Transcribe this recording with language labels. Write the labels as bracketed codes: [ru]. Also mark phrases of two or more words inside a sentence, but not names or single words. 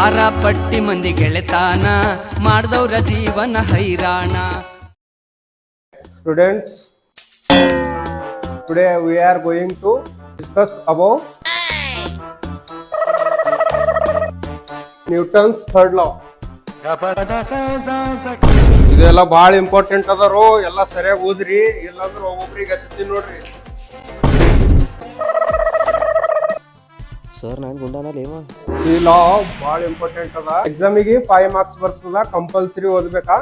[kn] ಆರ ಪಟ್ಟಿ ಮಂದಿ ಗೆಳೆತಾನ ಮಾಡ್ದವ್ರ ಜೀವನ ಹೈರಾಣ. [en] Students, today we are going to discuss about Newton's third law. [kn] ಇದೆಲ್ಲ ಬಹಳ ಇಂಪಾರ್ಟೆಂಟ್ ಅದಾರೋ, ಎಲ್ಲ ಸರಿಯಾಗಿ ಓದ್ರಿ, ಇಲ್ಲಾಂದ್ರೆ ಒಬ್ಬೊಬ್ರಿಗೆ ಹತ್ತಿ ನೋಡ್ರಿ. ಸರ್ ನಾನು ಗುಂಡಾನಲ್ಲ ಈ ಲಾ ಬಹಳ ಇಂಪಾರ್ಟೆಂಟ್ ಅದ. ಎಕ್ಸಾಮಿಗೆ 5 ಮಾರ್ಕ್ಸ್ ಬರ್ತದ, ಕಂಪಲ್ಸರಿ ಓದ್ಬೇಕಾ?